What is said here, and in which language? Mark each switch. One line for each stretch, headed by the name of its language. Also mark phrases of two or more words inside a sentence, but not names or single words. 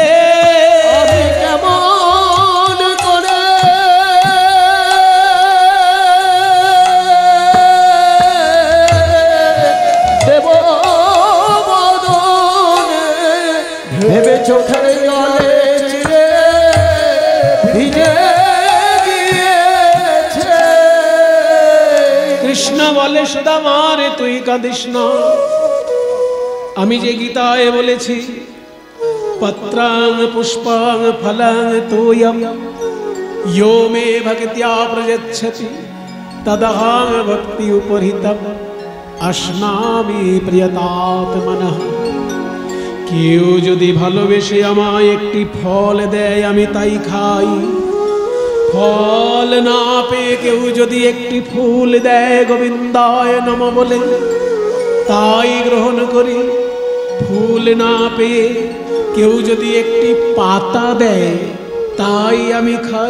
Bangla: আমি কেমন করে দেব মদনে, ভেবে চোখের জলে চিড়ে ভিজে গিয়েছে। কৃষ্ণ বলে, সুদামা রে, তুই কাঁদিস না। আমি যে গীতায় বলেছি,
Sanskrit: পত্রাং পুষ্পাং ফলাং তোয়ম यो मे भक्त्या प्रयच्छति तदहं भक्ति उपहृतम् अश्नामि प्रियतात्मनः।
Bangla: কেউ যদি ভালোবেসে আমায় একটি ফল দেয়, আমি তাই খাই। ফল না পেয়ে কেউ যদি একটি ফুল দেয়,
Sanskrit: গোবিন্দায় নমঃ
Bangla: বলে তাই গ্রহণ করি। ফুল না পেয়ে কেউ যদি একটি পাতা দেয়, তাই আমি খাই।